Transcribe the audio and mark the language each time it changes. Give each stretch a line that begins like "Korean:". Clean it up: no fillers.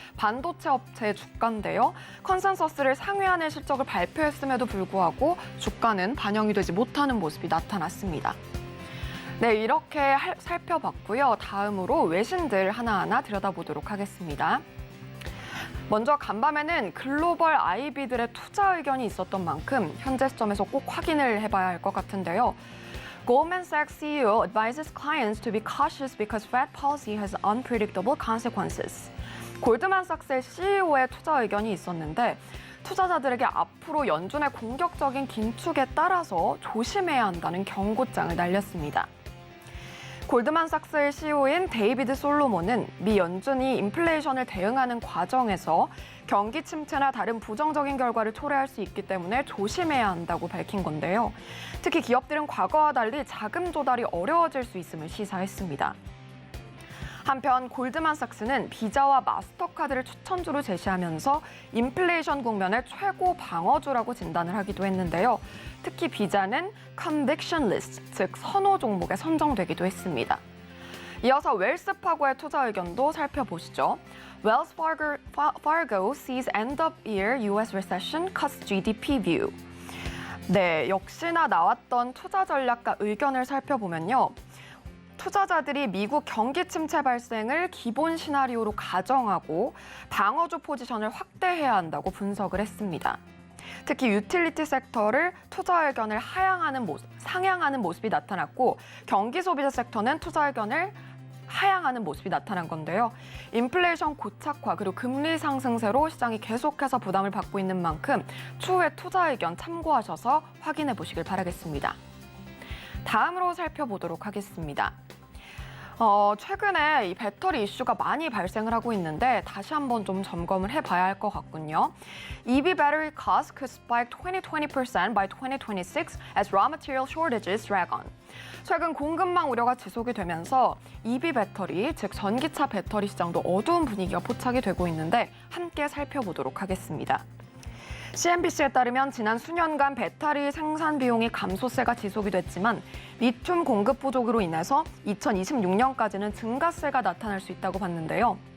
Korean: 반도체 업체의 주가인데요. 컨센서스를 상회하는 실적을 발표했음에도 불구하고 주가는 반영이 되지 못하는 모습이 나타났습니다. 네, 이렇게 살펴봤고요. 다음으로 외신들 하나하나 들여다보도록 하겠습니다. 먼저 간밤에는 글로벌 IB들의 투자 의견이 있었던 만큼 현재 시점에서 꼭 확인을 해봐야 할 것 같은데요.
English: Goldman Sachs CEO advises clients to be cautious because Fed policy has unpredictable consequences.
Korean: 골드만삭스의 CEO의 투자 의견이 있었는데 투자자들에게 앞으로 연준의 공격적인 긴축에 따라서 조심해야 한다는 경고장을 날렸습니다. 골드만삭스의 CEO인 데이비드 솔로몬은 미 연준이 인플레이션을 대응하는 과정에서 경기 침체나 다른 부정적인 결과를 초래할 수 있기 때문에 조심해야 한다고 밝힌 건데요. 특히 기업들은 과거와 달리 자금 조달이 어려워질 수 있음을 시사했습니다. 한편 골드만삭스는 비자와 마스터카드를 추천주로 제시하면서 인플레이션 국면의 최고 방어주라고 진단을 하기도 했는데요. 특히 비자는 conviction list, 즉 선호 종목에 선정되기도 했습니다. 이어서 웰스파고의 투자 의견도 살펴보시죠.
English: Wells Fargo sees end of year U.S. recession cuts GDP view.
Korean: 네, 역시나 나왔던 투자 전략가 의견을 살펴보면요. 투자자들이 미국 경기 침체 발생을 기본 시나리오로 가정하고 방어주 포지션을 확대해야 한다고 분석을 했습니다. 특히 유틸리티 섹터를 투자 의견을 상향하는 모습이 나타났고 경기 소비자 섹터는 투자 의견을 하향하는 모습이 나타난 건데요. 인플레이션 고착화 그리고 금리 상승세로 시장이 계속해서 부담을 받고 있는 만큼 추후에 투자 의견 참고하셔서 확인해 보시길 바라겠습니다. 다음으로 살펴보도록 하겠습니다. 최근에 이 배터리 이슈가 많이 발생을 하고 있는데 다시 한번 좀 점검을 해봐야 할 것 같군요.
English: EV battery costs could spike 20% by 2026 as raw material shortages drag on.
Korean: 최근 공급망 우려가 지속이 되면서 EV 배터리, 즉 전기차 배터리 시장도 어두운 분위기가 포착이 되고 있는데 함께 살펴보도록 하겠습니다. CNBC에 따르면 지난 수년간 배터리 생산 비용이 감소세가 지속이 됐지만 리튬 공급 부족으로 인해서 2026년까지는 증가세가 나타날 수 있다고 봤는데요.